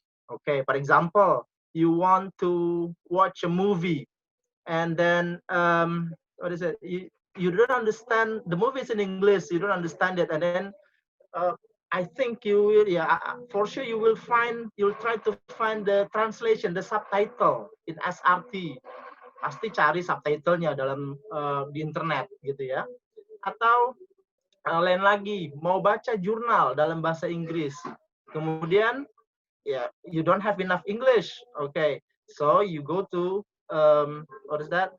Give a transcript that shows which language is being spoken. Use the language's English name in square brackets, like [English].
[English] Okay, for example, you want to watch a movie and then what is it? You don't understand the movie is in English. You don't understand it, and then I think you will, yeah, for sure you will find, you'll try to find the translation, the subtitle in SRT. [Indonesian] Pasti cari subtitlenya dalam di internet gitu ya. Atau lain lagi, mau baca jurnal dalam bahasa Inggris. Kemudian [English] yeah, you don't have enough English. Okay, so you go to what is that?